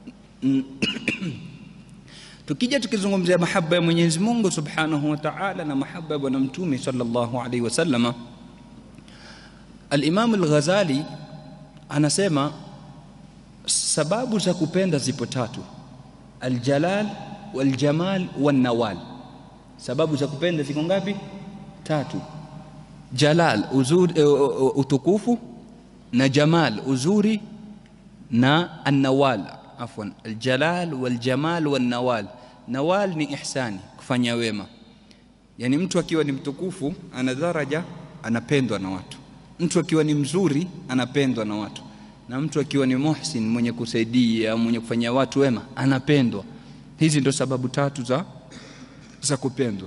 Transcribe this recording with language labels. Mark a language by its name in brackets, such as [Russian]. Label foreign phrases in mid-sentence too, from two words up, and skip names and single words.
[Swahili] Tukija tukizungumzia mahaba ya Mwenyezi Mungu [Arabic] سبحانه وتعالى [Swahili] na mahaba ya bwana mtume [Arabic] صلى الله عليه وسلم, [Swahili] Al-Imam Al-Ghazali anasema sababu za kupenda zipo tatu: [Arabic] الجلال والجمال والنوال. [Swahili] Sababu za kupenda ziko ngapi? Tatu. Jalal, uzuri, utukufu, na jamal, uzuri, na an-nawal, afwan, [Arabic] الجلال والجمال والنوال. [Swahili] Nawal ni ihsani, kufanya wema. Yani mtu akiwa ni mtukufu ana daraja, anapendwa na watu. Mtu akiwa ni mzuri anapendwa na watu, na mtu akiwa ni muhsin, mwenye kusaidia, mwenye kufanyia watu wema, anapendwa. Hizi ndio sababu tatu za kupendwa.